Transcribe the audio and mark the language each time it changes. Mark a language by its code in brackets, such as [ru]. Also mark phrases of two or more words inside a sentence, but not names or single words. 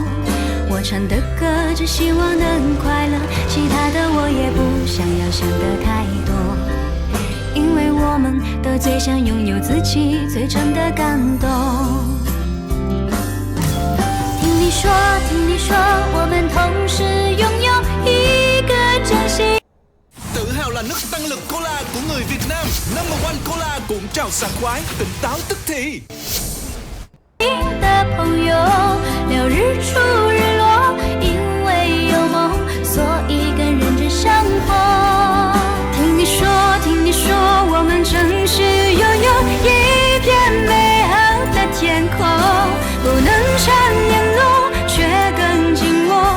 [zh] 我唱的歌，只希望能快乐，其他的我也不想要想得太多，因为我们都最想拥有自己最真的感动。听你说，听你说，我们同时拥有一个真心。 [vi] Tự hào là nước tăng lực cola của người Việt Nam. [en] Number one [vi] cola cuộn trào sảng khoái, tỉnh táo tức thì. [zh] 的朋友，聊日出日落，因为有梦，所以更认真生活。听你说，听你说，我们正是拥有一片美好的天空，不能常联络，却更紧握。